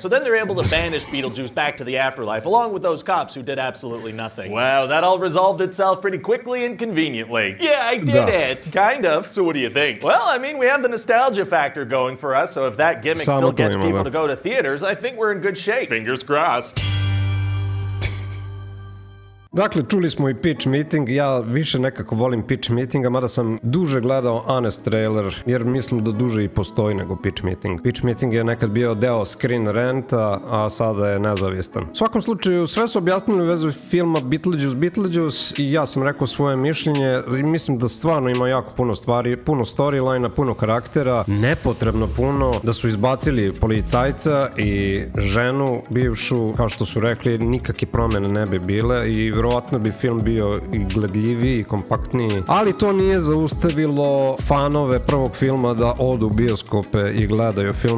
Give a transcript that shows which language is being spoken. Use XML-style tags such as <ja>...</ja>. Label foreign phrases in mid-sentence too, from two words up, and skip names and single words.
<en>So then they're able to banish Beetlejuice back to the afterlife, along with those cops who did absolutely nothing. Wow, that all resolved itself pretty quickly and conveniently. Yeah, I did it. Kind of. So what do you think? Well, I mean, we have the nostalgia factor going for us, so if that gimmick still gets people to go to theaters, I think we're in good shape. Fingers crossed.</en> <sr>Dakle, čuli smo i pitch meeting, ja više nekako volim pitch meetinga, mada sam duže gledao Honest trailer, jer mislim da duže i postoji nego pitch meeting. Pitch meeting je nekad bio deo Screen Ranta, a sada je nezavistan. U svakom slučaju, sve su objasnili u vezu filma Beetlejuice i ja sam rekao svoje mišljenje i mislim da stvarno ima jako puno stvari, puno storylina, puno karaktera, nepotrebno puno, da su izbacili policajca i ženu bivšu, kao što su rekli, nikakve promjene ne bi bile i verovatno bi film bio i gledljiviji i kompaktniji, ali to nije zaustavilo fanove prvog filma da odu u bioskope i gledaju film.</sr>